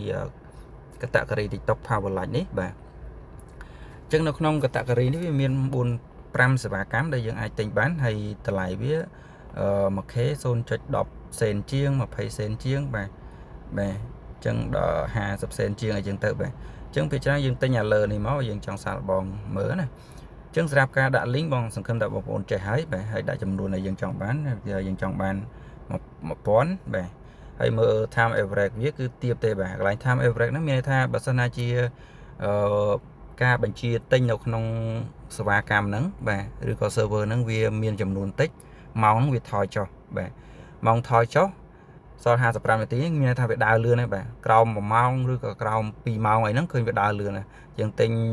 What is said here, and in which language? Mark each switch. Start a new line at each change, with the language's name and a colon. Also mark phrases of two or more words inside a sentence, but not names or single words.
Khmer: category TikTok Power Lite នេះបាទអញ្ចឹងនៅក្នុង category នេះវាមាន4-5សេវាកម្មដែលយើងអាចទិញបានហើយតម្លៃវា1K 0.10 សេនជាង20សេនជាងបាទអញ្ចឹងដល់50សេនជាងអីចឹងទៅបាទអញ្ចឹងពេលច្រើនយើងទិញអាលើនេះមកយើងចង់សាកល្បងមើលណាអញ្ចឹងសម្រាប់ការដាក់ link បងសង្ឃឹមថាបងប្អូនចេះហើយបាទហើយដាក់ចំនួនដែលយើងចង់បានយើងចង់បាន 1000បាទហើយមើល
English: time average
Khmer: វាគឺទាបទេបាទកន្លែង
English: time average
Khmer: ហ្នឹងមានន័យថាបើសិនណាជាការបញ្ជាទិញនៅក្នុងសេវាកម្មហ្នឹងបាទឬក៏ server ហ្នឹងវាមានចំនួនតិចម៉ោងវាថយចុះបាទម៉ោងថយចុះសល់55នាទីមានន័យថាវាដើរលឿនហើយបាទក្រោម1ម៉ោងឬក៏ក្រោម2ម៉ោងអីហ្នឹងឃើញវាដើរលឿនហើយយើងទិញ